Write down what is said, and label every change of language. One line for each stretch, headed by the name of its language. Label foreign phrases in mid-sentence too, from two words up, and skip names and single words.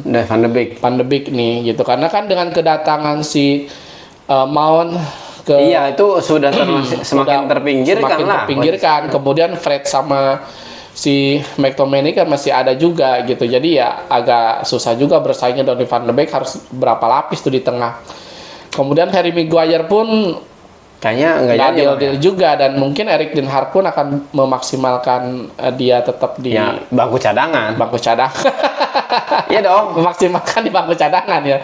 Indonesian: Dan Van de Beek. Van de Beek nih gitu, karena kan dengan kedatangan si Mount ke Iya, itu sudah semakin udah terpinggirkan semakin lah. terpinggirkan. Kemudian Fred sama si McTominay kan masih ada juga gitu. Jadi ya agak susah juga bersaingnya. Donny van de Beek harus berapa lapis tuh di tengah. Kemudian Harry Maguire pun Kayaknya nggak nggak jadi. Bang, deal ya? juga, dan mungkin Erik Ten Hag pun akan memaksimalkan dia tetap di Ya, bangku cadangan. bangku cadangan. Iya dong. Memaksimalkan di bangku cadangan ya.